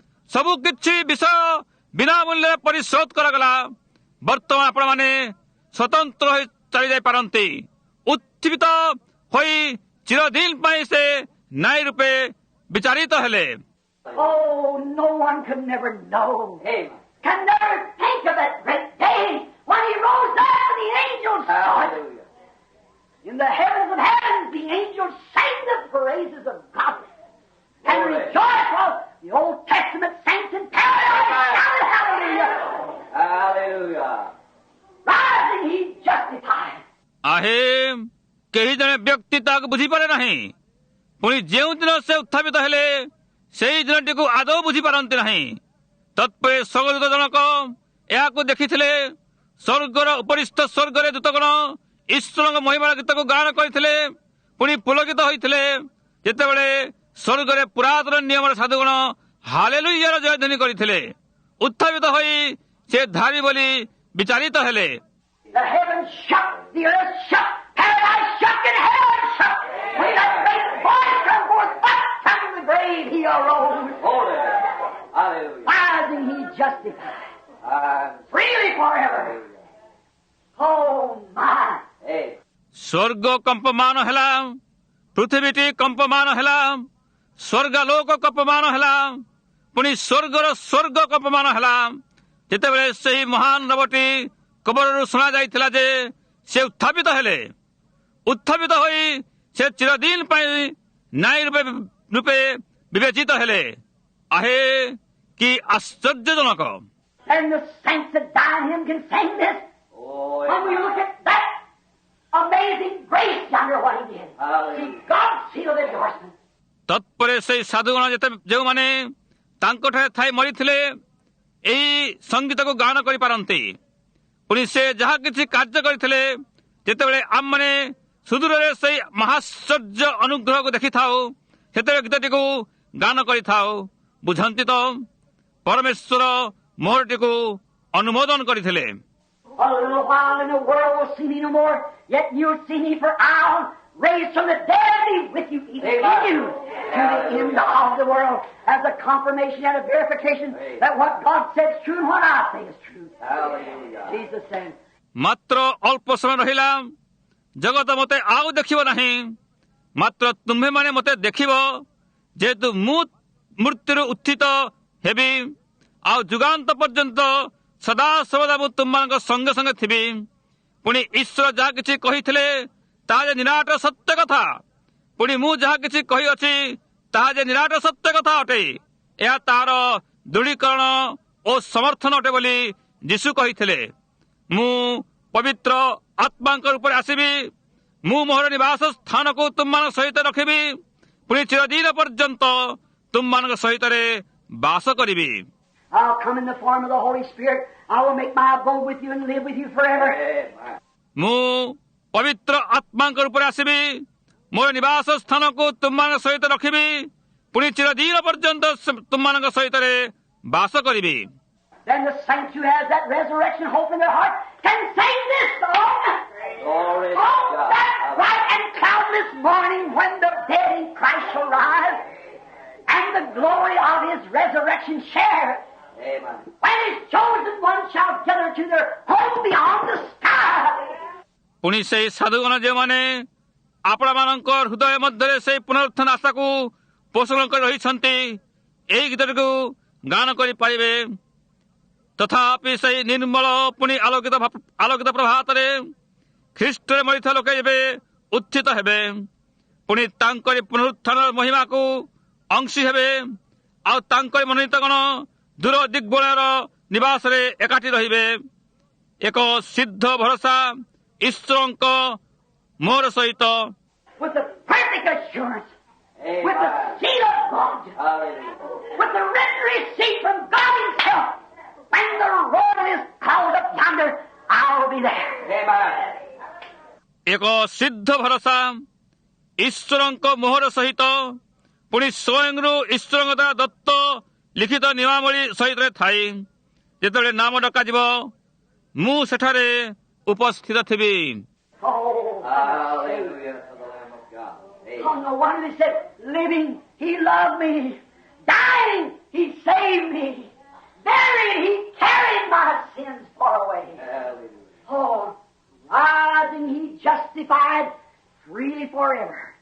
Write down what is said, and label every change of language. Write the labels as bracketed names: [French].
[Odia] ସବୁ କିଛି ବିଷୟ ବିନା ମୂଲ୍ୟରେ ପରିଶୋଧ କରାଗଲା। ବର୍ତ୍ତମାନ ଆପଣମାନେ ସ୍ୱତନ୍ତ୍ର ହୋଇ ଚାଲିଯାଇପାରନ୍ତି। ଉତ୍ଥିତ ହୋଇ ଚିରଦିନ ପାଇଁ ସେ ନ୍ୟାୟ ରୂପେ ବିଚାରିତ ହେଲେ। [English] Oh, no one can never know. Amen. Can never think of that great day when He rose up and the angels saw it. Hallelujah. In the heavens of heavens, the angels sang the praises of God and Glory. rejoiced while the Old Testament saints in paradise shouted hallelujah. Hallelujah. Rising, He justified. [Odia] आहे କେହି ଜଣେ ବ୍ୟକ୍ତି ତାହାକୁ ବୁଝିପାରେ ନାହିଁ। ପୁଣି ଯେଉଁଦିନ ସେ ଉତ୍ଥାପିତ ହେଲେ, ସେହି ଦିନଟିକୁ ଆଦୌ ବୁଝିପାରନ୍ତି ନାହିଁ। ତତ୍ପରେ ସ୍ୱର୍ଗଦୂତ ଜଣକ ଏହାକୁ ଦେଖିଥିଲେ। ସ୍ୱର୍ଗର ଉପରିସ୍ଥ ସ୍ୱର୍ଗରେ ଦୂତଗଣ ଈଶ୍ୱରଙ୍କ ମହିମାର ଗୀତକୁ ଗାନ କରିଥିଲେ, ପୁଣି ପୁଲକିତ ହୋଇଥିଲେ। ଯେତେବେଳେ ସ୍ୱର୍ଗରେ ପୁରାତନ ନିୟମର ସାଧୁଗଣ ହାଲେଲୁୟାର ଜୟଧ୍ୱନି କରିଥିଲେ, ଉତ୍ଥାପିତ ହୋଇ ସେ ଧାରି ବୋଲି ବିଚାରିତ ହେଲେ। [English] The heavens shook, the earth shook, paradise shook, and hell shook. When that great voice come forth, up from the grave He arose. Holy. Hallelujah. Rising, He justified. Freely forever. Oh my. Hey. [Odia] ସ୍ୱର୍ଗ କମ୍ପମାନ ହେଲା, ପୃଥିବୀଟି କମ୍ପମାନ ହେଲା, ସ୍ୱର୍ଗାଲୋକ କମ୍ପମାନ ହେଲା, ପୁଣି ସ୍ୱର୍ଗର ସ୍ୱର୍ଗ କମ୍ପମାନ ହେଲା। ଯେତେବେଳେ ସେହି ମହାନ ରବଟି କବରରୁ ଶୁଣାଯାଇଥିଲା ଯେ ସେ ଉତ୍ଥାପିତ ହେଲେ, ଉତ୍ଥାପିତ ହୋଇ ସେ ଚିରଦିନ ପାଇଁ ନ୍ୟାୟ ରୂପେ ବିବେଚିତ ହେଲେ। आहे କି ଆଶ୍ଚର୍ଯ୍ୟଜନକ। [English] And the saints that died in Him can sing this. Oh, When we look at that amazing grace yonder, what He did. Hallelujah. See, God's sealed endorsement. [Odia] ତତ୍ପରେ ସେହି ସାଧୁଗଣ ଯେଉଁମାନେ ତାଙ୍କଠାରେ ଥାଇ ମରିଥିଲେ, ଏହି ସଙ୍ଗୀତକୁ ଗାନ କରିପାରନ୍ତି। ପୁଣି ସେ ଯାହା କିଛି କାର୍ଯ୍ୟ କରିଥିଲେ, ଯେତେବେଳେ ଆମମାନେ ସୁଦୂରରେ ସେହି ମହାଶ୍ଚର୍ଯ୍ୟ ଅନୁଗ୍ରହକୁ ଦେଖିଥାଉ, ସେତେବେଳେ ଗୀତଟିକୁ ଗାନ କରିଥାଉ। ବୁଝନ୍ତି ତ, ପରମେଶ୍ୱର ମୋହରଟିକୁ ଅନୁମୋଦନ କରିଥିଲେ। [English] A little while and the world will see Me no more, yet you'll see Me, for I'll raise from the dead be with you, even in you, to the end of the world, as a confirmation and a verification that what God said is true and what I say is true. Hallelujah. Jesus said, [Odia] ମାତ୍ର ଅଳ୍ପ ସମୟ ରହିଲା, ଜଗତ ମୋତେ ଆଉ ଦେଖିବ ନାହିଁ, ମାତ୍ର ତୁମ୍ଭେମାନେ ମୋତେ ଦେଖିବ, ଯେହେତୁ ମୁଁ ମୃତ୍ୟୁରୁ ଉତ୍ଥିତ ହେବି, ଆଉ ଯୁଗାନ୍ତ ପର୍ଯ୍ୟନ୍ତ ସଦାସର୍ବଦା ମୁଁ ତୁମମାନଙ୍କ ସଙ୍ଗେ ସଙ୍ଗେ ଥିବି। ପୁଣି ଈଶ୍ୱର ଯାହା କିଛି କହିଥିଲେ ତାହା ଯେ ନିରାଟ ସତ୍ୟ କଥା, ପୁଣି ମୁଁ ଯାହା କିଛି କହିଅଛି ତାହା ଯେ ନିରାଟ ସତ୍ୟ କଥା ଅଟେ, ଏହା ତାହାର ଦୃଢ଼ୀକରଣ ଓ ସମର୍ଥନ ଅଟେ ବୋଲି ଯୀଶୁ କହିଥିଲେ। ମୁଁ ପବିତ୍ର ଆତ୍ମାଙ୍କ ରୂପରେ ଆସିବି, ମୁଁ ମୋର ନିବାସ ସ୍ଥାନକୁ ତୁମମାନଙ୍କ ସହିତ ରଖିବି, ପୁଣି ଚିରଦିନ ପର୍ଯ୍ୟନ୍ତ ତୁମମାନଙ୍କ ସହିତରେ ବାସ କରିବି। [English] I'll come in the form of the Holy Spirit. I will make my abode with you and live with you forever. Amen. [Odia] ମୁଁ ପବିତ୍ର ଆତ୍ମାଙ୍କ ରୂପରେ ଆସିବି, ମୋର ନିବାସ ସ୍ଥାନକୁ ତୁମମାନଙ୍କ ସହିତ ରଖିବି, ପୁଣି ଚିରଦିନ ପର୍ଯ୍ୟନ୍ତ ତୁମମାନଙ୍କ ସହିତରେ ବାସ କରିବି। [English] then the saints who has that resurrection hope in their heart can sing this song. Glory to Oh, God. that bright and cloudless morning when the dead in Christ shall rise and the glory of His resurrection share. Amen. When His chosen ones shall gather to their home beyond the sky. [Odia] ପୁଣି ସେହି ସାଧୁଗଣ ଯେଉଁମାନେ ଆପଣମାନଙ୍କ ହୃଦୟ ମଧ୍ୟରେ ସେହି ପୁନରୁତ୍ଥାନ ଆଶାକୁ ପୋଷଣ କରି ରହିଛନ୍ତି ଏହି ଗୀତଟିକୁ ଗାନ କରିପାରିବେ। ତଥାପି ସେହି ନିର୍ମଳ ପୁଣି ଆଲୋକିତ ପ୍ରଭାତରେ ଖ୍ରୀଷ୍ଟରେ ମରିଥିବା ଲୋକେ ଏବେ ଉତ୍ଥିତ ହେବେ, ପୁଣି ତାଙ୍କରି ପୁନରୁତ୍ଥାନର ମହିମାକୁ ଅଂଶୀ ହେବେ, ଆଉ ତାଙ୍କରି ମନୋନୀତଗଣ ଦୂର ଦିଗ୍ବଳୟର ନିବାସରେ ଏକାଠି ରହିବେ। ଏକ ସିଦ୍ଧ ଭରସା ଈଶ୍ୱରଙ୍କ ମୋହର ସହିତ [English] With the perfect assurance, Amen. with the seal of God, Hallelujah. with the written receipt from God Himself, when the roll is called up yonder, I'll be there. Amen. [Odia] ଏକ ସିଦ୍ଧ ଭରସା ଈଶ୍ୱରଙ୍କ ମୋହର ସହିତ ପୁଣି ସ୍ୱୟଂରୁ ଈଶ୍ୱରଙ୍କ ଦ୍ୱାରା ଦତ୍ତ ଲିଖିତ ନିୟମାବଳୀ ସହିତ ଥାଇ ଯେତେବେଳେ ନାମ ଡକାଯିବ ମୁଁ ସେଠାରେ ଉପସ୍ଥିତ ଥିବି। [English] Oh, Hallelujah to the Lamb of God. oh, no wonder He said, living, He loved me. Dying, He saved me. Buried, He carried my sins far away. Hallelujah. Oh, rising, He justified freely forever.